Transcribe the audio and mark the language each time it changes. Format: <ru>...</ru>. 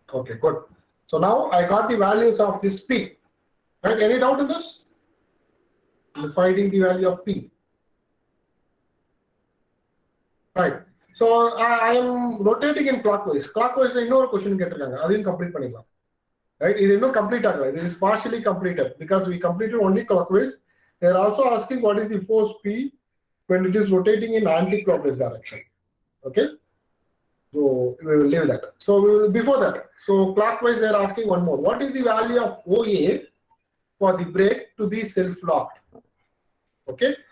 <en>Okay, good. So now I got the values of this P. Right? Any doubt in this? In finding the value of P. Right. So I am rotating in clockwise. Clockwise,</en> <ta>இன்னொரு question கேட்டிருக்காங்க. அதையும் complete பண்ணிடலாம். Right? இது இன்னும் complete ஆகல.</ta> <en>This is partially completed because we completed only clockwise. They are also asking what is the force P when it is rotating in anti-clockwise direction. Okay. So we will leave that. So before that, so clockwise they are asking one more. What is the value of OA for the brake to be self-locked? Okay.</en>